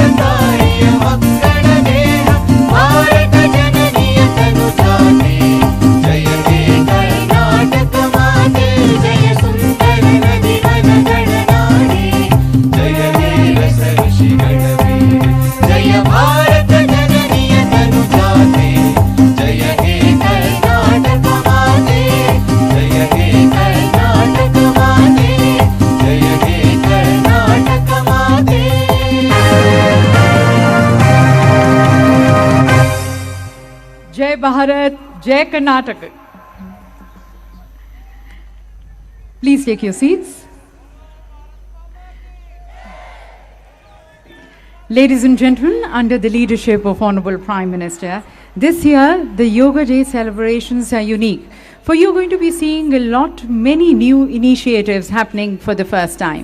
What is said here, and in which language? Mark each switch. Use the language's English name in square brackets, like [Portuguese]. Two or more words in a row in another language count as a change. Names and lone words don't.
[Kannada] ತಾಯಿಯ ಮಕ್ಕಳ ದೇಹ ಭಾರತ ಜನನಿಯ ತನುಜಾತೆ ಜಯ ಹೇ ಕರ್ನಾಟಕ ಮಾತೆ ಜಯ ಸುಂದರ ನದಿ ವನಗಳ ನಾಡೆ ಜಯ ಹೇ ರಸ ಋಷಿಗಳ ವೀರೆ ಜಯ ಭಾರತ ಜನನಿಯ ತನುಜಾತೆ ಜಯ ಹೇ ಕರ್ನಾಟಕ ಮಾತೆ ಜಯ ಹೇ ಕರ್ನಾಟಕ ಮಾತೆ ಜಯ ಹೇ ಕರ್ನಾಟಕ ಮಾತೆ [Hindi] जय भारत, जय कर्नाटक. [English] Please take your seats. Ladies and gentlemen, under the leadership of Honorable Prime Minister, this year the Yoga Day celebrations are unique, for you're going to be seeing many new initiatives happening for the first time.